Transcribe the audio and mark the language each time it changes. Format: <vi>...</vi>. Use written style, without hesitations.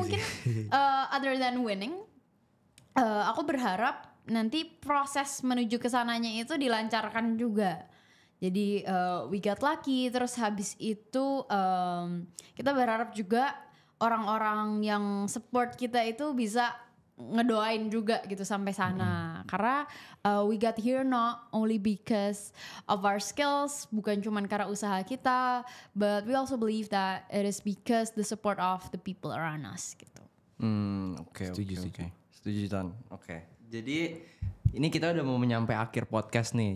<id>mungkin other than winning, aku berharap nanti proses menuju ke sananya itu dilancarkan juga. Jadi we got lucky, terus habis itu kita berharap juga orang-orang yang support kita itu bisa ngedoain juga gitu sampai sana.</id> <en>Karena we got here not only because of our skills, bukan cuman karena usaha kita, but we also believe that it is because the support of the people around us gitu.</en> <id>Oke. Setuju. Setuju Tan. Oke. Jadi ini kita udah mau menyampai akhir podcast nih.</id>